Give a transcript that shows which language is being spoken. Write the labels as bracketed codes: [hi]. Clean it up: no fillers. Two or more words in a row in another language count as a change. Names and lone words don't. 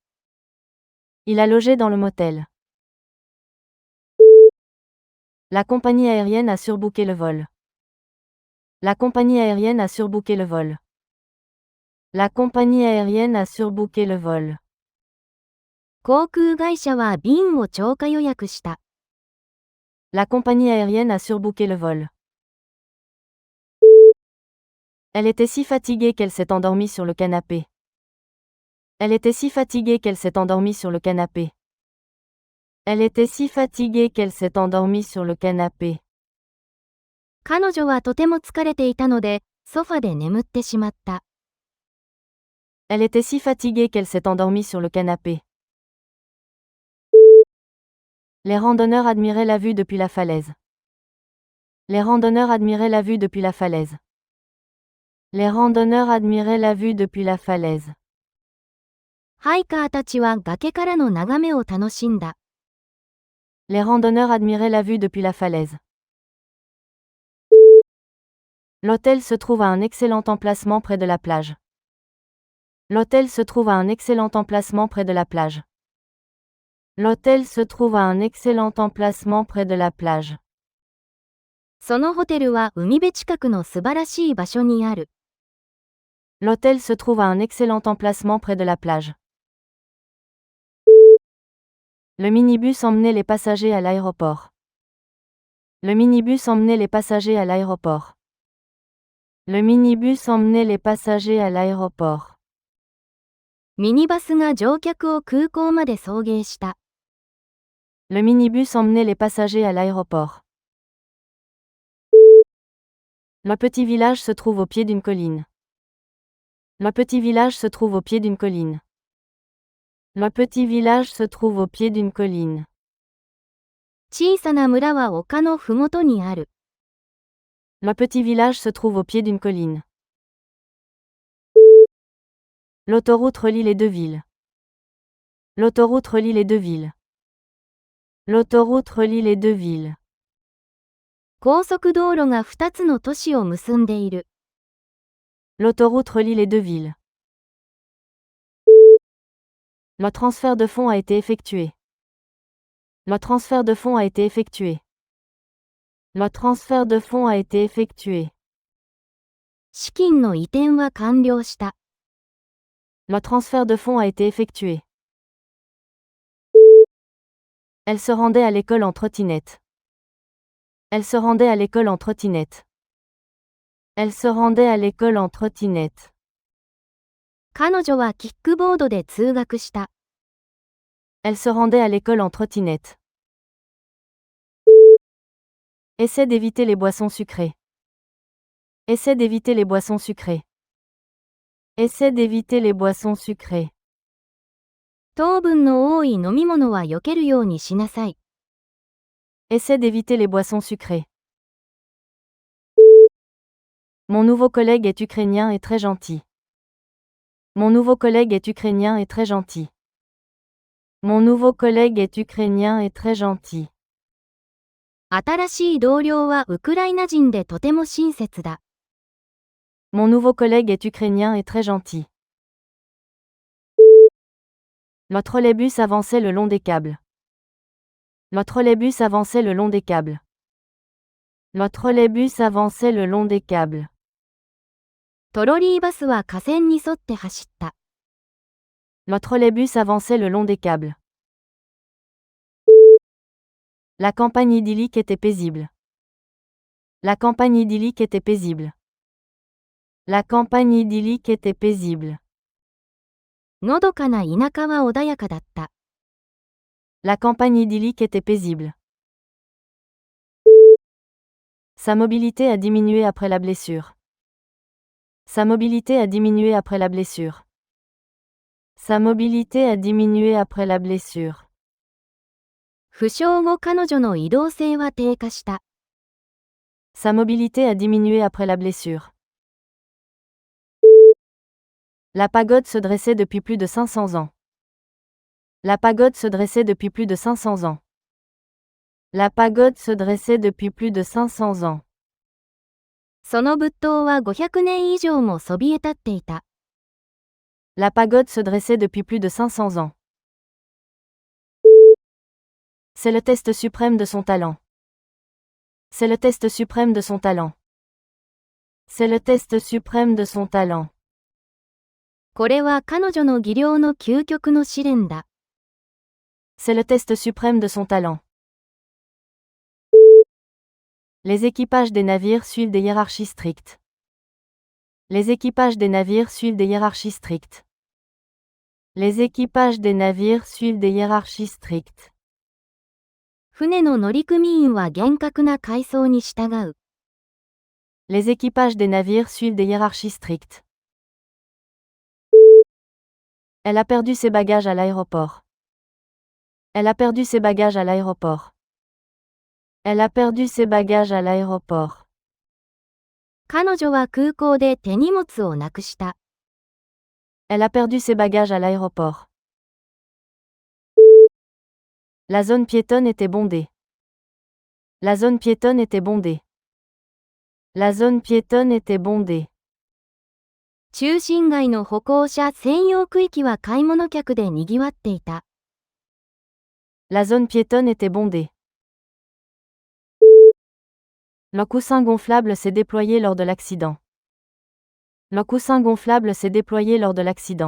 [fr] Il a logé dans le motel. La compagnie aérienne a surbooké le vol. La compagnie aérienne a surbooké le vol. La compagnie aérienne a surbooké le vol. [ja] 航空会社は便を超過予約した。 [fr] La compagnie aérienne a surbooké le vol. Elle était si fatiguée qu'elle s'est endormie sur le canapé. Elle était si fatiguée qu'elle s'est endormie sur le canapé. Elle était si fatiguée qu'elle s'est endormie sur le canapé. [ja] 彼女はとても疲れていたので、ソファで眠ってしまった。 [fr] Elle était si fatiguée qu'elle s'est endormie sur le canapé. Les randonneurs admiraient la vue depuis la falaise. Les randonneurs admiraient la vue depuis la falaise. Les randonneurs admiraient la vue depuis la falaise. [ja] ハイカーたちは崖からの眺めを楽しんだ。 [fr] Les randonneurs admiraient la vue depuis la falaise. L'hôtel se trouve à un excellent emplacement près de la plage. L'hôtel se trouve à un excellent emplacement près de la plage. L'hôtel se trouve à un excellent emplacement près de la plage. [ja] そのホテルは海辺近くの素晴らしい場所にある。 [fr] L'hôtel se trouve à un excellent emplacement près de la plage. Le minibus emmenait les passagers à l'aéroport. Le minibus emmenait les passagers à l'aéroport. Le minibus emmenait les passagers à l'aéroport. [ja] ミニバスが乗客を空港まで送迎した。 [fr] Le minibus emmenait les passagers à l'aéroport. Le petit village se trouve au pied d'une colline. Le petit village se trouve au pied d'une colline. Le petit village se trouve au pied d'une colline. [ja] 小さな村は丘のふもとにある。 [fr] Le petit village se trouve au pied d'une colline. L'autoroute relie les deux villes. L'autoroute relie les deux villes. L'autoroute relie les deux villes. [ja] 高速道路が2つの都市を結んでいる。 [fr] L'autoroute relie les deux villes. Le transfert de fonds a été effectué. Le transfert de fonds a été effectué. Le transfert de fonds a été effectué. [ja] 資金の移転は完了した。 [fr] Le transfert de fonds a été effectué. Elle se rendait à l'école en trottinette. Elle se rendait à l'école en trottinette. Elle se rendait à l'école en trottinette. [ja] 彼女はキックボードで通学した。 [fr] Elle se rendait à l'école en trottinette. Essaie d'éviter les boissons sucrées. Essaie d'éviter les boissons sucrées. Essaie d'éviter les boissons sucrées. [ja] 糖分の多い飲み物は避けるようにしなさい。 [fr] Essaie d'éviter les boissons sucrées. Mon nouveau collègue est ukrainien et très gentil. Mon nouveau collègue est ukrainien et très gentil. Mon nouveau collègue est ukrainien et très gentil. [ja] 新しい同僚はウクライナ人でとても親切だ。 [fr] Mon nouveau collègue est ukrainien et très gentil. Le trolleybus avançait le long des câbles. Le trolleybus avançait le long des câbles. Le trolleybus avançait le long des câbles. [ja] トロリーバスは架線に沿って走った。 [fr] Le trolleybus avançait le long des câbles. La campagne idyllique était paisible. La campagne idyllique était paisible. La campagne idyllique était paisible. [ja] のどかな田舎は穏やかだった。 [fr] La campagne idyllique était paisible. Sa mobilité a diminué après la blessure. Sa mobilité a diminué après la blessure. Sa mobilité a diminué après la blessure. [ja] 負傷後彼女の移動性は低下した。 [fr] Sa mobilité a diminué après la blessure. La pagode se dressait depuis plus de 500 ans. La pagode se dressait depuis plus de 500 ans. La pagode se dressait depuis plus de 500 ans. [ja] その仏塔は500年以上もそびえ立っていた。 [fr] La pagode se dressait depuis plus de 500 ans. C'est le test suprême de son talent. C'est le test suprême de son talent. C'est le test suprême de son talent. [ja] これは彼女の技量の究極の試練だ。 [fr] C'est le test suprême de son talent. Les équipages des navires suivent des hiérarchies strictes. Les équipages des navires suivent des hiérarchies strictes. Les équipages des navires suivent des hiérarchies strictes. [ja] 船の乗組員は厳格な階層に従う。 [fr] Les équipages des navires suivent des hiérarchies strictes. Elle a perdu ses bagages à l'aéroport. Elle a perdu ses bagages à l'aéroport. Elle a perdu ses bagages à l'aéroport. [ja] 彼女は空港で手荷物をなくした。 [fr] Elle a perdu ses bagages à l'aéroport. La zone piétonne était bondée. La zone piétonne était bondée. La zone piétonne était bondée. [ja] 中心街の歩行者専用区域は買い物客で賑わっていた。 [fr] La zone piétonne était bondée. Le coussin gonflable s'est déployé lors de l'accident. Le coussin gonflable s'est déployé lors de l'accident.